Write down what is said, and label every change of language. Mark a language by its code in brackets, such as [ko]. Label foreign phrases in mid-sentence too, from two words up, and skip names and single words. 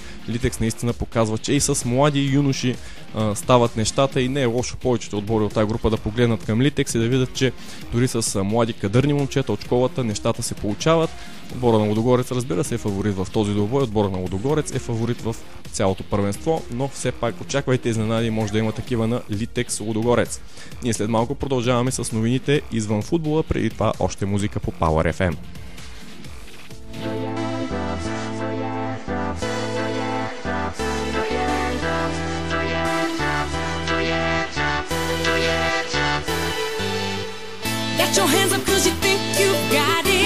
[bg] Литекс наистина показва, че и с млади юноши стават нещата и не е лошо повечето отбори от тази група да погледнат към Литекс и да видят, че дори с млади кадърни момчета от школата нещата се получават. Отбора на Лудогорец, разбира се, е фаворит в този двубой. Отбора на Лудогорец е фаворит в цялото първенство, но все пак очаквайте изненади, може да има такива на Литекс Лудогорец. Ние след малко продължаваме с новините извън футбола, преди това още музика по Power FM. [en] Got your hands up 'cause you think you got it.